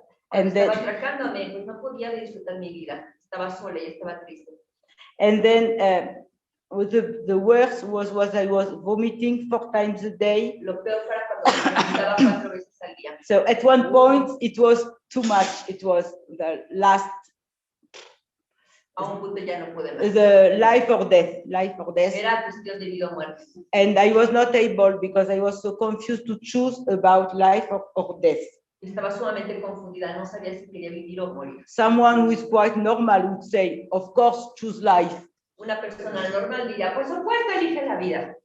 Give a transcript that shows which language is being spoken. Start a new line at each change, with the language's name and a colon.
English: And then,
Spanish: estaba atracándome, pues no podía disfrutar mi vida. Estaba sola y estaba triste.
English: And then the worst was I was vomiting 4 times a day.
Spanish: Lo peor era cuando vomitaba 4 veces al día.
English: So at one point it was too much. It was the last.
Spanish: A un punto ya no pude más.
English: The life or death.
Spanish: Era cuestión de vida o muerte.
English: And I was not able, because I was so confused, to choose about life or death.
Spanish: Estaba sumamente confundida, no sabía si quería vivir o morir.
English: Someone who is quite normal would say, of course, choose life.
Spanish: Una persona normal diría, por supuesto, elige la vida.